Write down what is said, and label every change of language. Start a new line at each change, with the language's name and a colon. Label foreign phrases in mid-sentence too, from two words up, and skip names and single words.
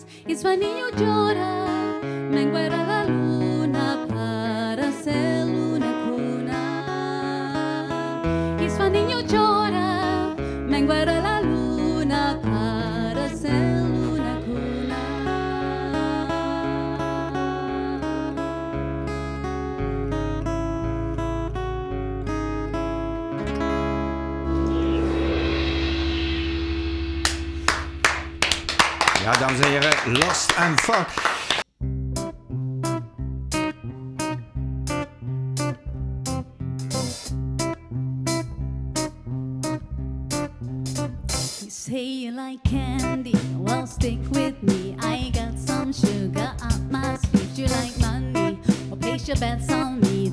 Spanish: Y su niño llora, menguara la luna para hacer una cuna. Y su niño llora, menguara la luna para hacer una cuna.
Dutch: Ja, dames en heren,
English: Last and Fuck. You say you like candy, well stick with me. I got some sugar up my sleeve. You like money, well place your bets on me.